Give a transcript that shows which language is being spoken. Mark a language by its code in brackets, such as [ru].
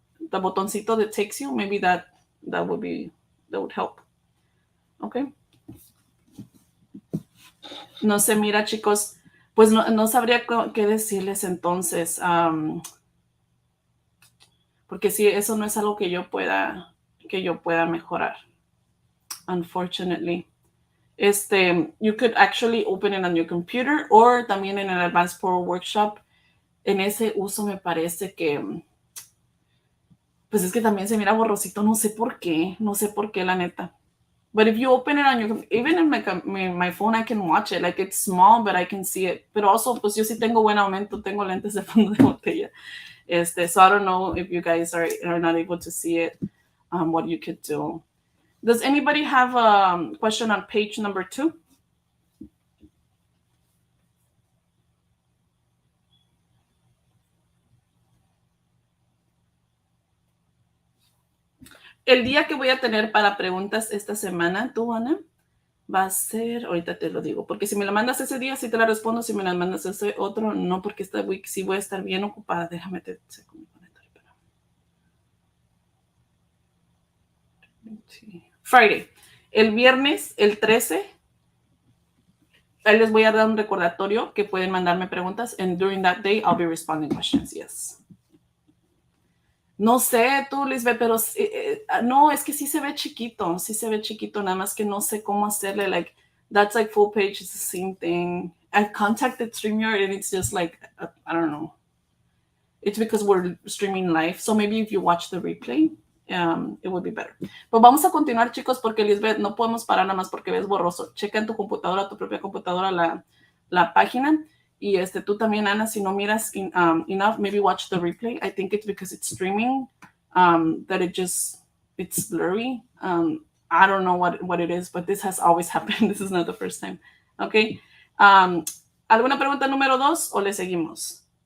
[en] The botoncito that takes you, maybe that would help. Okay. [es] No sé, mira, chicos, pues no sabría qué decirles entonces, porque sí, eso no es algo que yo pueda mejorar, unfortunately. [en] You could actually open it on your computer or [es] también en el [en] Advance Parole Workshop. [es] En ese uso me parece que, pues es que también se mira borrosito, no sé por qué, la neta. [en] But if you open it on your, even in my phone, I can watch it. Like, it's small, but I can see it. [es] Pero also, pues yo sí tengo buen aumento, tengo lentes de fondo de botella. [en] So I don't know if you guys are not able to see it, what you could do. Does anybody have a question on page number 2? [es] El día que voy a tener para preguntas esta semana, tú, Ana, va a ser, ahorita te lo digo, porque si me la mandas ese día, sí te la respondo, si me la mandas ese otro, no, porque esta week sí voy a estar bien ocupada. Déjame te con mi conector. Friday. El viernes, el 13, ahí les voy a dar un recordatorio que pueden mandarme preguntas, [en] and during that day, I'll be responding questions, yes. [es] No sé, tú, Lisbeth, pero no, es que sí se ve chiquito, nada más que no sé cómo hacerle, [en] like, that's like full page, it's the same thing. I've contacted StreamYard and it's just like, I don't know. It's because we're streaming live, so maybe if you watch the replay, it would be better. [es] Pues vamos a continuar, chicos, porque Lisbeth, no podemos parar nada más porque ves borroso. Checa en tu computadora, tu propia computadora, la página. Y tú también, Ana, si no miras enough, [en] maybe watch the replay. I think it's because it's streaming, that it's blurry. I don't know what it is, but this has always happened. This is not the first time. Okay. [es] ¿Alguna pregunta número 2 o le seguimos?